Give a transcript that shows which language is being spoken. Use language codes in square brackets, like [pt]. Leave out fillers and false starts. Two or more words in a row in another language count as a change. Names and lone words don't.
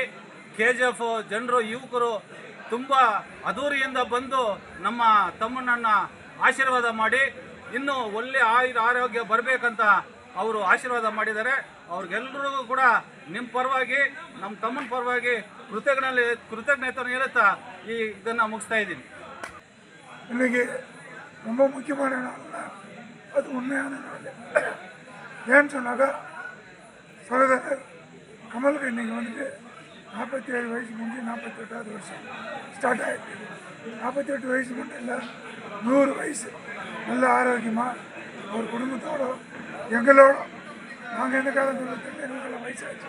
[kn] KGF ಜನರು ಯುವಕರು ತುಂಬ ಅದ್ದೂರಿಯಿಂದ ಬಂದು ನಮ್ಮ ತಮ್ಮನನ್ನು ಆಶೀರ್ವಾದ ಮಾಡಿ ಇನ್ನೂ ಒಳ್ಳೆಯ ಆರೋಗ್ಯ ಬರಬೇಕಂತ ಅವರು ಆಶೀರ್ವಾದ ಮಾಡಿದ್ದಾರೆ. ಅವ್ರಿಗೆಲ್ಲರಿಗೂ ಕೂಡ ನಿಮ್ಮ ಪರವಾಗಿ ನಮ್ಮ ತಮ್ಮನ ಪರವಾಗಿ ಕೃತಜ್ಞತೆಯನ್ನು ಹೇಳುತ್ತಾ ಇದನ್ನು ಮುಗಿಸ್ತಾ ಇದ್ದೀನಿ. [ta] இன்னைக்கு ரொம்ப முக்கியமான நாள், அது உண்மையான நாள். ஏன்னு சொன்னாக்கா சகோதரர் கமலுக்கு இன்றைக்கி வந்துட்டு 47 வயசு முடிஞ்சு 48வது வருஷம் ஸ்டார்ட் ஆகிருக்கு. 48 வயசு மட்டும் இல்லை, 100 வயசு நல்ல ஆரோக்கியமாக ஒரு குடும்பத்தோட எங்களோட நாங்கள் எந்த காலத்தில் எங்களுக்கெல்லாம் வயசாச்சு.